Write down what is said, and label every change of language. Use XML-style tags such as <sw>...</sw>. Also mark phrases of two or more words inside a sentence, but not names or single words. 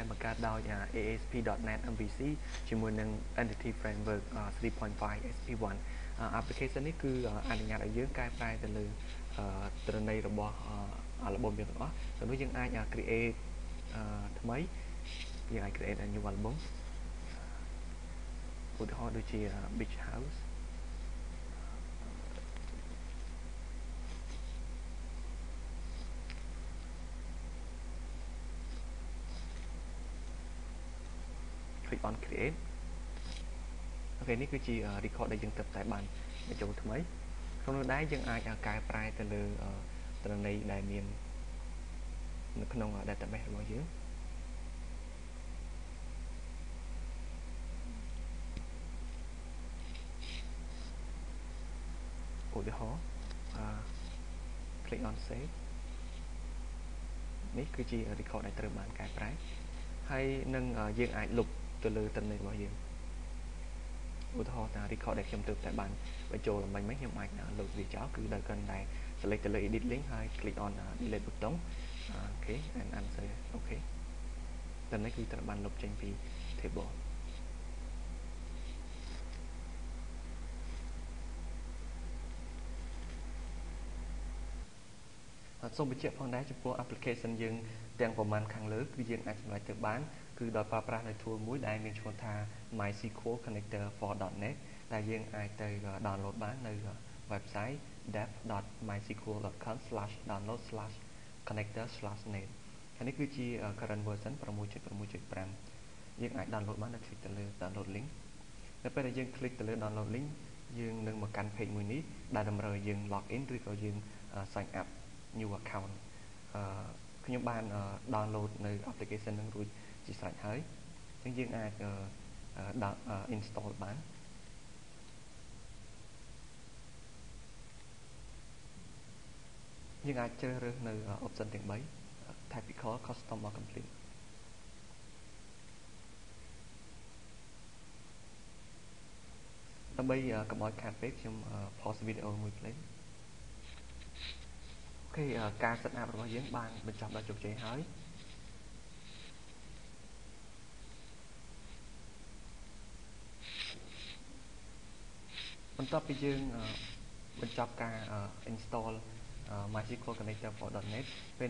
<km>បង្កើតដោយ ASP.NET MVC ជាមួយនឹង Entity Framework 3.5 SP1 application នេះគឺអនុញ្ញាតឲ្យយើងកែប្រែទៅលើទិន្នន័យរបស់album យើងទាំងអស់ទៅនោះយើងអាច create ថ្មីយើងអាច</km> <en>create a new album</en> <km>ឧទាហរណ៍ដូចជា Beach House</km> <en>click on create</en> <km>អូខេ នេះគឺជា record ដែលយើងត្រូវតែបានបញ្ចូលថ្មីក្នុងនោះដែរយើងអាចកែប្រែទៅលើទិន្នន័យដែលមាននៅក្នុង database របស់យើងឧទាហរណ៍</km> <en>click on save</en> <km>នេះគឺជា record ដែលត្រូវបានកែប្រែហើយនឹងយើងអាចលុបទៅលើទិន្នន័យរបស់យើងឧទាហរណ៍ថា record ដែលខ្ញុំត្រូវតែបានបញ្ចូលឡើងមិញខ្ញុំអាចលុបវាចោលគឺដោយគ្រាន់តែ select ទៅលើ</km> <en>edit link</en> <km>ហើយ</km> <en>click on delete button</en> <km>អូខេ</km> <en>and answer</en> <km>អូខេទិន្នន័យគឺត្រូវបានលុបចេញពី table សូមបញ្ជាក់ផងដែរចំពោះ application យើងទាំងប្រមាណខាងលើគឺយើងអាចសម្រេចទៅបានគឺដោយប្រើប្រាស់នៅ tool មួយដែលមានឈ្មោះថា MySQL Connector for .NET ដែលយើងអាចទៅ download បាននៅ website dev.mySQL.com/download/connector/net ហើយនេះគឺជា</km> <en>current version 6.6.5</en> <km>យើងអាច download បានដោយ click ទៅលើ</km> <en>download link</en> <km>នៅពេលដែលយើង click ទៅលើ</km> <en>download link</en> <km>យើងនឹងមកកាន់ page មួយនេះដែលតម្រូវឲ្យយើង</km> <en>log in</en> <km>ឬក៏យើង</km> <en>sign up new account</en> <km>ខ្ញុំបាន download នៅ application នឹងរួចជាស្រេចហើយអញ្ចឹងយើងអាច install បាន យើងអាចជ្រើសរើសនៅ option ទាំង 3</km> <en>typical custom or complete</en> <km>ដើម្បីកុំឲ្យខាតពេកខ្ញុំ pause វីដេអូមួយភ្លេងអូខេការ</km> <en>set up</en> <km>របស់យើងបានបញ្ចប់ដោយជោគជ័យហើយ បន្ទាប់ពីយើងបញ្ចប់ការ install MySQL Connector for .NET ពេល</km>